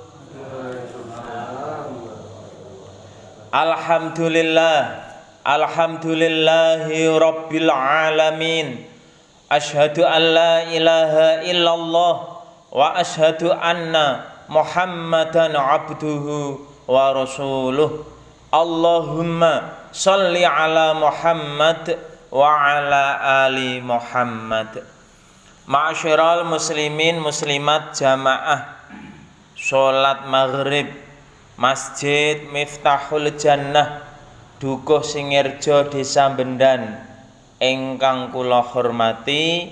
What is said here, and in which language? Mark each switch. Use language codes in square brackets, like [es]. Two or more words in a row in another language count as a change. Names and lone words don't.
[ar] الحمد لله رب العالمين. أشهد أن لا إله إلا الله وأشهد أن محمدا عبده ورسوله. اللهم صل على محمد وعلى آل محمد. معاشر المسلمين المسلمات [jv] jamaah salat maghrib Masjid Miftahul Jannah Dukuh Singirjo Desa Bendan ingkang kula hormati,